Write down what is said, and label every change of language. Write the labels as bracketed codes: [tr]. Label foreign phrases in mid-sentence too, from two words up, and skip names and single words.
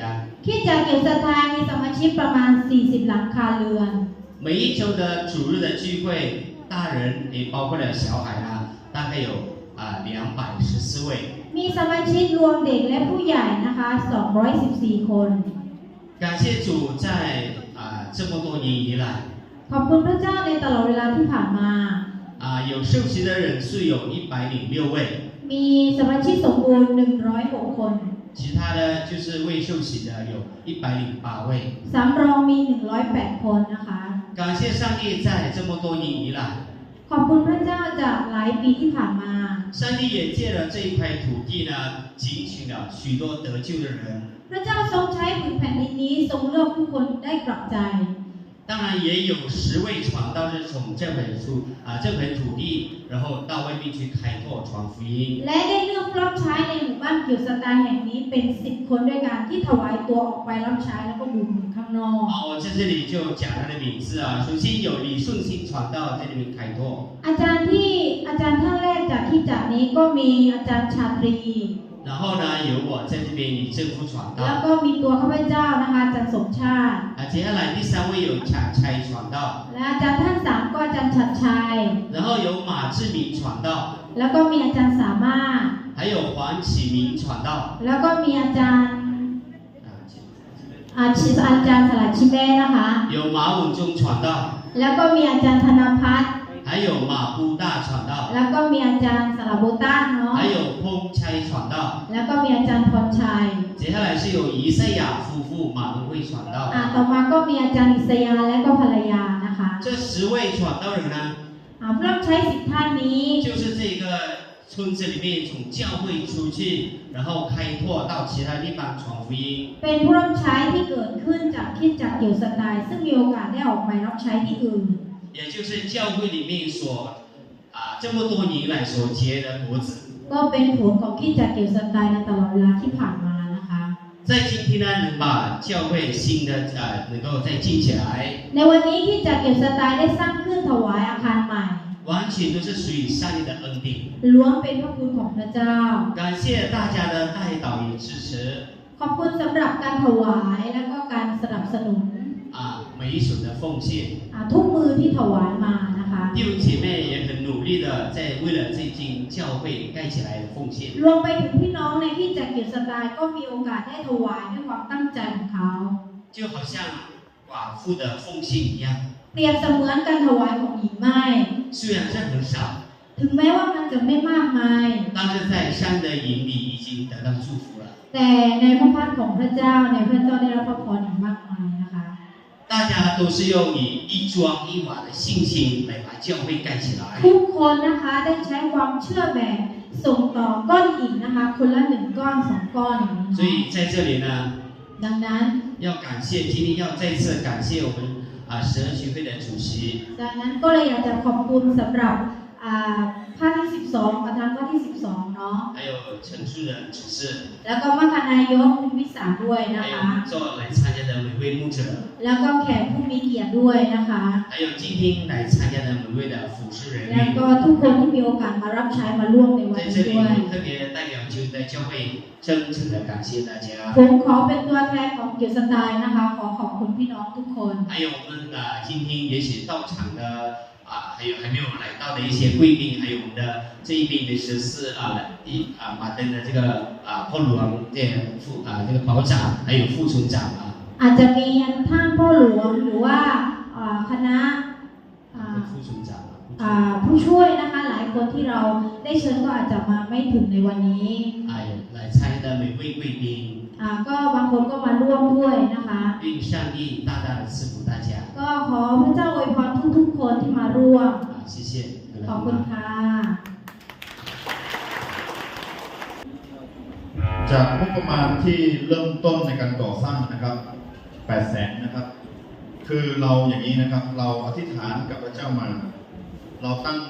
[th] คริสตจักรเกี่ยวสถานมีสมาชิกประมาณ 40 หลังคาเรือน [zh] 每一周的主日的聚会，大人也包括了小孩呢，大概有214位。 [th] มีสมาชิกรวมเด็กและผู้ใหญ่นะคะ214 คน [zh] 感谢主在这么多年以来 [th] ขอบคุณพระเจ้าในตลอดเวลาที่ผ่านมา [zh] 有受洗的人数有106位， [th] มีสมาชิกสมบูรณ์106 คน [zh] 其他的就是未受洗的有108位。 [th] สำรองมี108 คนนะคะ [zh] 感谢上帝在这么多年以来， [th] ขอบคุณพระเจ้าจากหลายปีที่ผ่านมา [zh] 上帝也借了这一块土地呢，拣选了许多得救的人。 [th] พระเจ้าทรงใช้ผืนแผ่นดินนี้ทรงเลือกผู้คนได้กลับใจ [zh] 当然也有10位传道是从这片土地，然后到外面去开拓传福音。 [th] และได้เลือกรับใช้ในหมู่บ้านเกียวสตาร์แห่งนี้เป็น10 คนด้วยกันที่ถวายตัวออกไปรับใช้แล้วก็อยู่ข้างนอก [zh] 我在这里就讲他的名字首先有李顺兴传道在这边开拓。 [th] อาจารย์ท่านแรกจากที่จากนี้ก็มีอาจารย์ชาตรี [zh] 然后呢，有我在这边李正福传 [th] แล้ว [zh] 道。 [th] ก็มีตัวข้าพเจ้านะคะอาจารย์สมชาติ [zh] 接下来第3位有抢差传道， [th] และอาจารย์ท่าน3ก็อาจารย์ชัดชัย [zh] 然后有马志明传道， [th] แล้วก็มีอาจารย์สามารถ [zh] 还有黄启明传道。 [th] แล้วก็มีอาจารย์อาจารย์สลัดชิเบ้นะคะ [zh] 有马文忠传道， [th] แล้วก็มีอาจารย์ธนพัฒน์ [zh] 还有马布大传道， [th] แล้วก็มีอาจารย์สลับโบต้าเนาะ [zh] 还有彭差传道。 [th] แล้วก็มีอาจารย์พรชัย [zh] 接下来是有以赛亚夫妇马文会传道。 [th] ต่อมาก็มีอาจารย์อิสยาและก็ภรรยานะคะ [zh] 这10位传道人呢， [th] ผู้รับใช้10 ท่านนี้ [zh] 就是这个村子里面从教会出去，然后开拓到其他地方传福音。 [th] เป็นผู้รับใช้ที่เกิดขึ้นจากคริสตจักรเกี่ยวสไตล์ซึ่งมีโอกาสได้ออกไปรับใช้ที่อื่น [zh] 也就是教会里面所这么多年来所结的果子。 [th] ก็เป็นผลของคริสตจักรเกี่ยวสไตล์ในตลอดเวลาที่ผ่านมานะคะ [zh] 在今天呢，能把教会新的能够再建起来， [th] ในวันนี้คริสตจักรเกี่ยวสไตล์ได้สร้างขึ้นถวายอาคารใหม่ [zh] 完全都是属于上帝的恩典。 [th] ล้วนเป็นพระคุณของพระเจ้า [zh] 感谢大家的带导与支持 [th] ขอบคุณสำหรับการถวายและก็การสนับสนุน [zh] 每一手的奉献。 [th] ทุกมือที่ถวายมานะคะ [zh] 弟兄姐妹也很努力的在为了这间教会盖起来的奉献。 [th] รวมไปถึงพี่น้องในคริสตจักรเกี่ยวสไตล์ก็มีโอกาสได้ถวายด้วยความตั้งใจของเขา [zh] 就好像寡妇的奉献一样， [th] เปรียบเสมือนการถวายของหญิงไม้ [zh] 虽然是很少， [th] ถึงแม้ว่ามันจะไม่มากมาย [zh] 但是在上帝的眼里已经得到祝福了。 [th] แต่ในพระพักของพระเจ้าในพระเจ้าได้รับพระพรอย่างมากมายนะคะ [zh] 大家都是用以一砖一瓦的信心来把教会盖起来。 [th] ทุกคนนะคะได้ใช้ความเชื่อแบบส่งต่อก้อนหินนะคะคนละ1 ก้อน 2 ก้อนอย่างนี้ [zh] 所以在这里呢， [th] ดังนั้น [zh] 要感谢，今天要再次感谢我们12学会的主席， [th] ดังนั้นก็เลยอยากจะขอบคุณสำหรับภาคที่ 12 ประธานภาคที่ 12 เนาะ [zh] 还有陈主任主事， [th] แล้วก็มัคคณายกคุณวิสาด้วยนะ [zh] 还有 [th] คะ [zh] 做来参加的每位牧者， [th] แล้วก็แขกผู้มีเกียรติด้วยนะคะ [zh] 还有今天来参加的每位的服侍人 [th] แล้ว [zh] 员。 [th] ก็ทุกคนที่มีโอกาสมารับใช้มาร่วมในวัน [zh] 在 [th] นี้ [zh] 这里 [th] ด้วย [zh] 特别代表就在教会真诚的感谢大家， [th] ผมขอเป็นตัวแทนของเกียรติสไตล์นะคะขอขอบคุณพี่น้องทุกคน [zh] 还有我们今天也许到场的还有还没有来到的一些贵宾，还有我们的这一边的14马登的这个พ่อหลวง这个保长，还有副村长 [th] อาจจะมีท่านพ่อหลวงหรือว่าคณะ [zh] 副村长 [th] ผู้ช่วยนะคะหลายคนที่เราได้เชิญก็อาจจะมาไม่ถึงในวันนี้ [zh] 来参加的每位贵宾， [th] ก็บางคนก็มาร่วมด้วยนะคะ [zh] 愿上帝大大的赐福大家。 [th] ก็ขอพระเจ้าอวยพรทุกๆคนที่มาร่วม [zh] 谢谢。 [th] ขอบคุณค่ะ จากงบประมาณที่เริ่มต้นในการก่อสร้างนะครับ800,000นะครับ คือเราอย่างนี้นะครับ เราอธิษฐานกับพระเจ้ามา เราตั้ง